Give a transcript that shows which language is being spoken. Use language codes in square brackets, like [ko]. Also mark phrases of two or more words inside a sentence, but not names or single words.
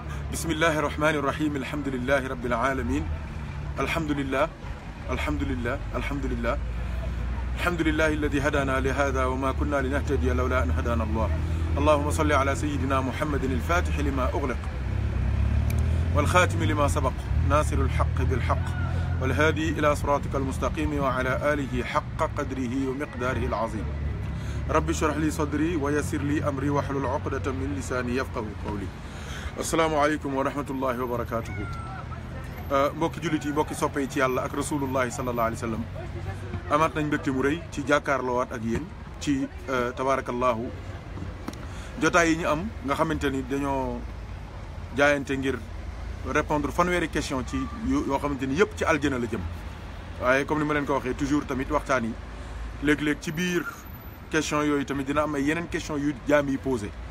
[ar] بسم الله الرحمن الرحيم الحمد لله رب العالمين الحمد لله الحمد لله الحمد لله الحمد لله الذي هدانا لهذا وما كنا لنهتدي لولا أن هدانا الله اللهم صل على سيدنا محمد الفاتح لما أغلق والخاتم لما سبق ناصر الحق بالحق والهادي إلى صراطك المستقيم وعلى آله حق قدره ومقداره العظيم رب اشرح لي صدري ويسر لي أمري واحلل عقدة من لساني يفقه قولي السلام عليكم ورحمة الله وبركاته [wo] mbokki jullit yi mbokki soppe yi ci yàlla ak [ar] رسول الله صلى الله عليه وسلم [wo] amaat nañ mbégte mu rëy ci jàkkaarloowaat ak yéen ci tabarakallahu jotaay yi ñu am nga xamante ni dañoo jaayante ngir répondre fanweeri question ci yoo xamante ni yëpp ci aljana la jëm waaye comme ni ma leen ko waxee toujours tamit waxtaan yi léeg-léeg ci biir question yooyu tamit dina am ay yeneen question yu jaam yi posé